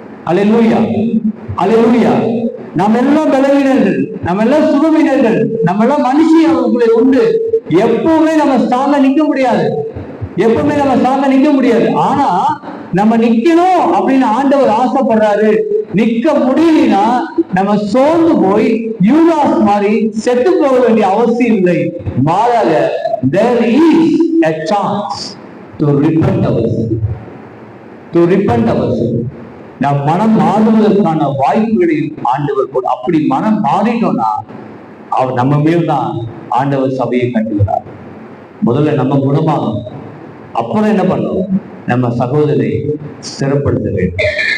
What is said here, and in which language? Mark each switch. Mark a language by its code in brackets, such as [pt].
[ta] அல்லேலூயா, அல்லேலூயா. நம்ம எல்லாம் பலவீனர்கள், நம்ம எல்லாம் சுகவீனர்கள், நம்ம எல்லாம் மனுஷியங்களை உண்டு. எப்பவுமே நம்ம ஸ்ட்ராங்கா நிக்க முடியாது, எப்பவுமே நம்ம ஸ்ட்ராங்கா நிக்க முடியாது. ஆனா நம்ம நிக்கணும் அப்படின்னு ஆண்டவர் ஆசைப்படுறாரு. நிக்க முடியலனா நம்ம சோர்ந்து போய் யூதாஸ் மாதிரி செத்து போக வேண்டிய அவசியம் இல்லை. [en] மாறாக there is a chance to repent ourselves. To repent ourselves. [ta] நாம் மனம் மாறுவதற்கான வாய்ப்புகளை ஆண்டவர் போட்டு, அப்படி மனம் மாறிட்டோம்னா அவர் நம்ம மேல் தான் ஆண்டவர் சபையை கட்டுகிறார். முதல்ல நம்ம குணமாகும், அப்புறம் என்ன பண்ணணும், நம்ம சகோதரை ஸ்திரப்படுத்த வேண்டும்.